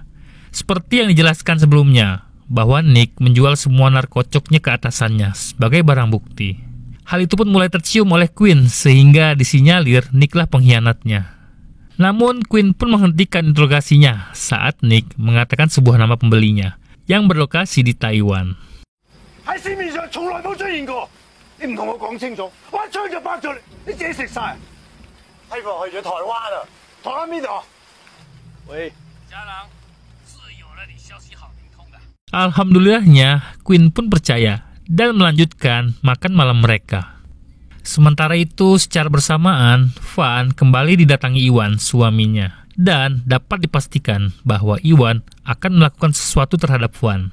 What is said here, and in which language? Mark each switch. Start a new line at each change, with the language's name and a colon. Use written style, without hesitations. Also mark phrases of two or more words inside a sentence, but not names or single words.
Indonesian: Seperti yang dijelaskan sebelumnya, bahwa Nick menjual semua narkocoknya ke atasannya sebagai barang bukti. Hal itu pun mulai tercium oleh Quinn sehingga disinyalir Nicklah pengkhianatnya. Namun Quinn pun menghentikan interogasinya saat Nick mengatakan sebuah nama pembelinya yang berlokasi di Taiwan.
Cantonese: 你唔同我講清楚，我一槍就爆咗你，你自己食晒。批貨去咗台灣啊？台灣邊度？喂，家郎，自有了你消息好灵通的。
Indonesian: Alhamdulillahnya, Queen pun percaya dan melanjutkan makan malam mereka. Sementara itu, secara bersamaan, Van kembali didatangi Iwan, suaminya. Dan dapat dipastikan bahwa Iwan akan melakukan sesuatu terhadap Van.